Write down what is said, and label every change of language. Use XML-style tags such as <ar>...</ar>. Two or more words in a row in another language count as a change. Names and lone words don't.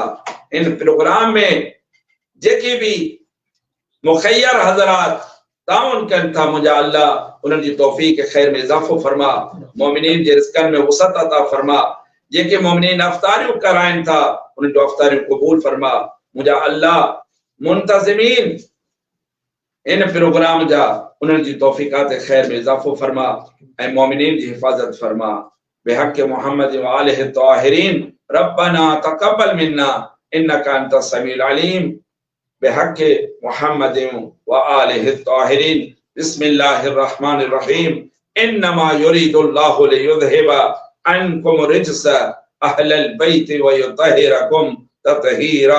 <sd>इन प्रोग्राम में जेके भी मुखैर हजरात ताउन कन था मुंहिंजा अल्लाह उन्हनि जी तौफीक खैर में इजाफो फरमा, मोमिनीन जे रिज़्क़नि में वसअत अता फरमा। जेके मोमिनीन अफ्तारियूं कराइनि था उन्हनि जो अफ्तारियूं क़बूल फरमा। मुंहिंजा अल्लाह मुंतज़िमीन इन प्रोग्राम जा उन्हनि जी तौफीकात खैर में इजाफो फरमा ऐं मोमिनीन जी हिफ़ाज़त फरमा।</sd> <ar>بحق محمد وآله الطاهرين ربنا تقبل منا إنك أنت السميع العليم. بحق محمد وآله الطاهرين بسم الله الرحمن الرحيم. إنما يريد الله ليذهب عنكم الرجس أهل البيت ويطهركم تطهيرا.</ar>